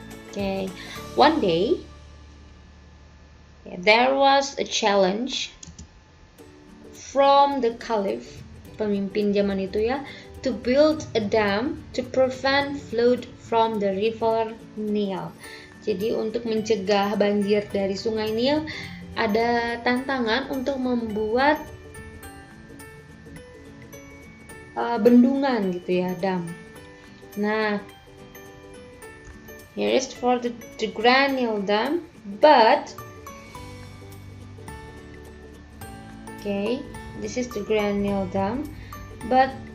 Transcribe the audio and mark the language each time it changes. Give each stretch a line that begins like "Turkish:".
English: Okay, one day there was a challenge from the Caliph,
Indonesian: pemimpin zaman itu ya,
English: to build a dam to prevent flood from the river Nile.
Indonesian: Jadi untuk mencegah banjir dari sungai Nil, ada tantangan untuk membuat bendungan gitu ya, dam.
English: Nah, here is for the Grand Nile Dam, but okay, this is the Grand Nile Dam, but